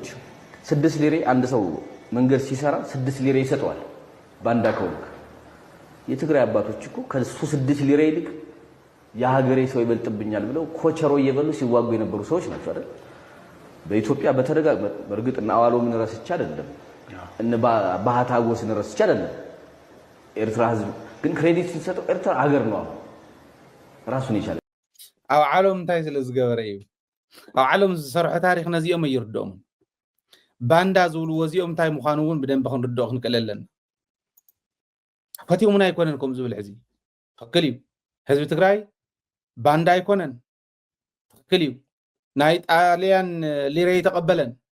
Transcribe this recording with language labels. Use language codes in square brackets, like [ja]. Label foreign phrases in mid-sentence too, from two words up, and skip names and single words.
[am] 6 ሊሬ አንድ ሰው መንገድ ሲሰራ 6 ሊሬ ይሰጣል ባንዳ ከወክ የትግራይ አባቶች እኮ ከሱ 6 ሊሬ ይልቅ የሀገሬ ሰው ይበልጥብኛል ብለው ኮቸሮ እየበሉ ሲዋጉ የነበሩ ሰዎች ናቸው አይደል በኢትዮጵያ በርግጥ እና አዋሎ ምን ረስቻ አይደለም እነ ባህታጎስ ረስቻ አይደለም ኤርትራ ህዝብ ግን ክሬዲት ሲሰጠው ኤርትራ ሀገር ነው ራሱን ይቻላል [ti] አው ዓለም እንታይ ስለዝገበረ እዩ አው ዓለም ዝሰርሑ ታሪክ ነዚኦም ይርዶም ባንዳ ዝብሉ ወዚኦም እንታይ ምዃኑ እውን ብደንብ ክንርድኦ ክንቀለለን ፈቲሙና ኣይኮነንኩም ዝብል ሕዚ ትክክል እዩ ህዝቢ ትግራይ ባንዳ ኣይኮነን ትክክል እዩ ናይ ጣልያን ሊሬ ይተቀበለን